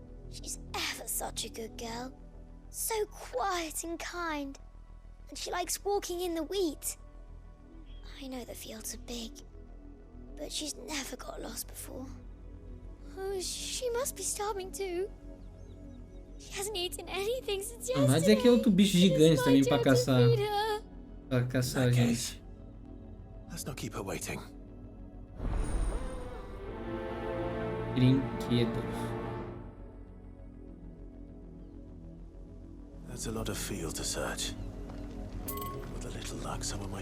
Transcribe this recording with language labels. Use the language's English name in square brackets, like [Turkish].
[English] She's ever such a good girl. So quiet and kind. And she likes walking in the wheat. I know the fields are big, but she's never got lost before. Oh, she must be starving too. She hasn't eaten anything since yesterday. [Portuguese] Não vai dizer que é outro bicho gigante também pra caçar. Pra caçar a gente. [English] Let's not keep her waiting. [Portuguese] Brinquedos. [English] That's a lot of field to search. With a little luck, someone might